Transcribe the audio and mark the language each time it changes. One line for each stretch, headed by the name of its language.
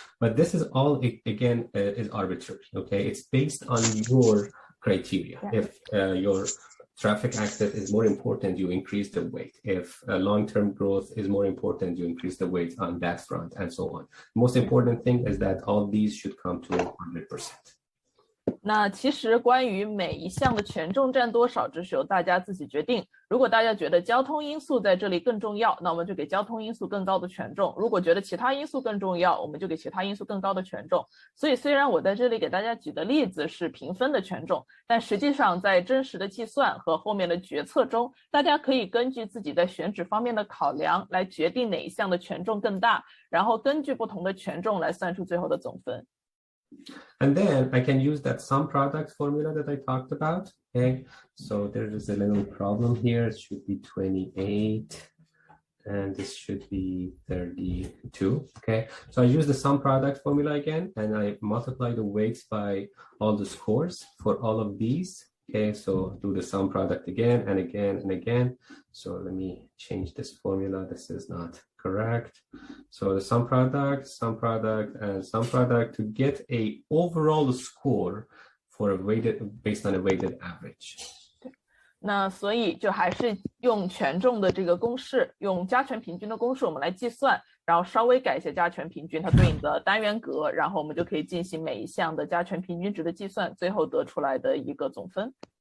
English: But this is all, again, is arbitrary, okay? It's based on your criteria. Yeah. If your traffic access is more important, you increase the weight. If long-term growth is more important, you increase the weight on that front, and so on. The most important thing is that all these should come to 100%.
Chinese: 那其实关于每一项的权重占多少，只是由大家自己决定。如果大家觉得交通因素在这里更重要，那我们就给交通因素更高的权重；如果觉得其他因素更重要，我们就给其他因素更高的权重。所以虽然我在这里给大家举的例子是评分的权重，但实际上在真实的计算和后面的决策中，大家可以根据自己在选址方面的考量来决定哪一项的权重更大，然后根据不同的权重来算出最后的总分。
English: And then I can use that sum product formula that I talked about. Okay, so there is a little problem here. It should be 28, and this should be 32. Okay, so I use the sum product formula again, and I multiply the weights by all the scores for all of these. Okay, so do the sum product again and again and again. So let me change this formula. This is not correct. So the sum product, and sum product to get a overall score for a weighted, based on a weighted average.
Chinese: 那所以就还是用权重的这个公式，用加权平均的公式我们来计算，然后稍微改一下加权平均它对应的单元格，然后我们就可以进行每一项的加权平均值的计算，最后得出来的一个总分。